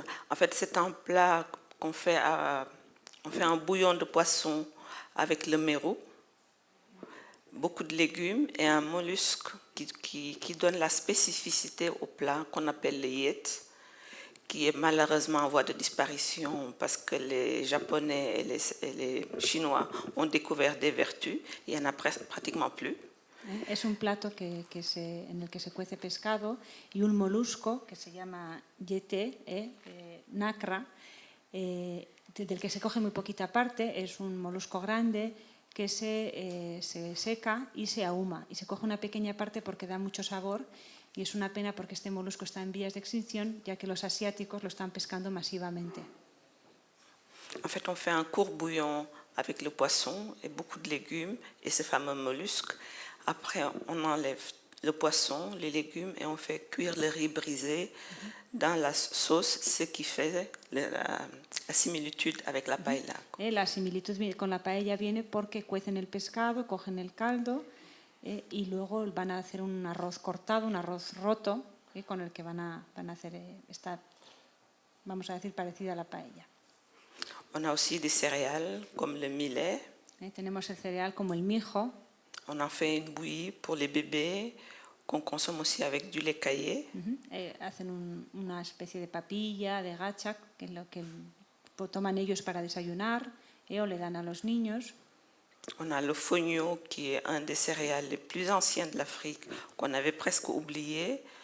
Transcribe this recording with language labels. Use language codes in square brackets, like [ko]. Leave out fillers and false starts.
[fr] En fait, c'est un plat qu'on fait on fait un bouillon de poisson avec le mérou, beaucoup de légumes et un mollusque qui donne la spécificité au plat qu'on appelle le yet, qui est malheureusement en voie de disparition parce que les Japonais et les Chinois ont découvert des vertus. Il n'y en a pratiquement plus. [es] Es un plato en el que se cuece pescado y un molusco que se llama yete, nacra, del que se coge muy poquita parte. Es un molusco grande que se seca y se ahuma. Y se coge una pequeña parte porque da mucho sabor. Y es una pena porque este molusco está en vías de extinción, ya que los asiáticos lo están pescando masivamente. [fr] En fait, on fait un court bouillon avec le poisson et beaucoup de légumes et ce fameux mollusque. Après, on enlève le poisson, les légumes et on fait cuire le riz brisé dans la sauce, ce qui fait la similitude avec la paella. [es] La similitud con la paella viene porque cuecen el pescado, cogen el caldo y luego van a hacer un arroz cortado, un arroz roto, con el que van a hacer esta, vamos a decir, parecida a la paella. [fr] On a aussi des céréales comme le millet. [es] Tenemos el cereal como el mijo. [fr] On en fait une bouillie pour les bébés qu'on consomme aussi avec du lait caillé. [es] Hacen una especie de papilla, de gachak, que es lo que toman ellos para desayunar o le dan a los niños. [fr] On a le fonio, qui est un des céréales les plus anciens de l'Afrique, qu'on avait presque oublié.